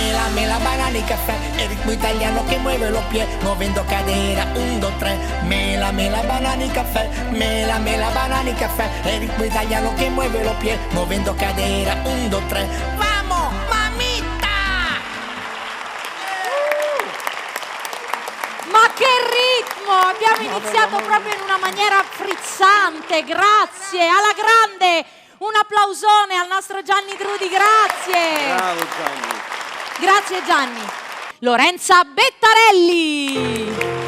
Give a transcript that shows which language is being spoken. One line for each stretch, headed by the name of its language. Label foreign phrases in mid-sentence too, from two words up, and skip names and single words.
Spanish: mela, banana y café, el ritmo italiano que mueve los pies, moviendo cadera, 1, 2, 3. Mela, mela, banana y café, mela, mela, banana y café, el ritmo italiano que mueve los pies, moviendo cadera, 1, 2, 3. ¡Vamos, mamita!
Italian: Ma che ritmo! Abbiamo iniziato proprio in una maniera frizzante, grazie, alla grande! Un applausone al nostro Gianni Trudi, grazie! Bravo Gianni! Grazie Gianni! Lorenza Bettarelli!